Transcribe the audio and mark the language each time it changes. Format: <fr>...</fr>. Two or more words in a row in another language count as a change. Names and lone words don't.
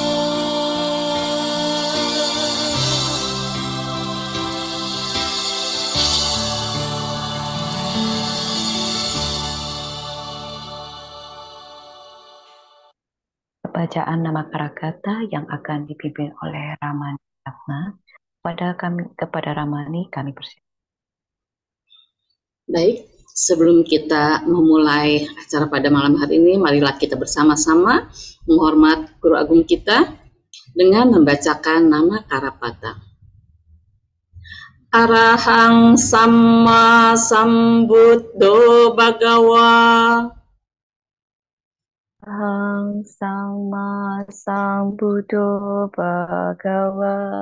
<id>Bacaan nama Karakata yang akan dipimpin oleh Ramani Ratna. Kepada Ramani kami persilakan. Baik, sebelum kita memulai acara pada malam hari ini, marilah kita bersama-sama menghormat Guru Agung kita dengan membacakan nama Karapata.</id> <pi>Arahang Samma Sambuddho Bhagawa. Ahang Sama Sambuddho Bhagawa.</pi>